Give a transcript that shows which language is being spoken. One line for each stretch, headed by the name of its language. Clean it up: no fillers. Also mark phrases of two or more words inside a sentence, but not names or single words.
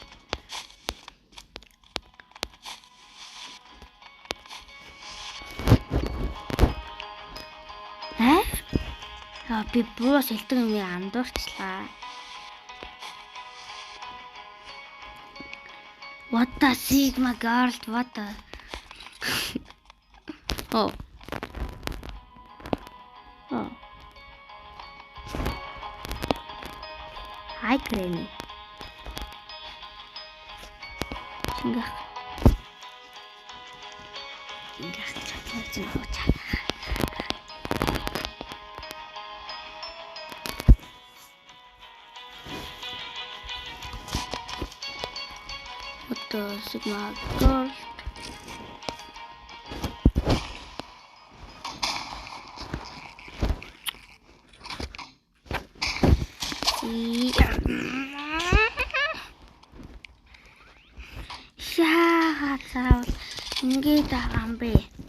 Mongolian: Би буус хэлдэг юм андуурчлаа.
English: What the Sigma girl? What the? Oh. Oh. Hi, Granny. Enggak. What the Sigma girl?
Mongolian: Яагаад ингэж байгаа юм бэ?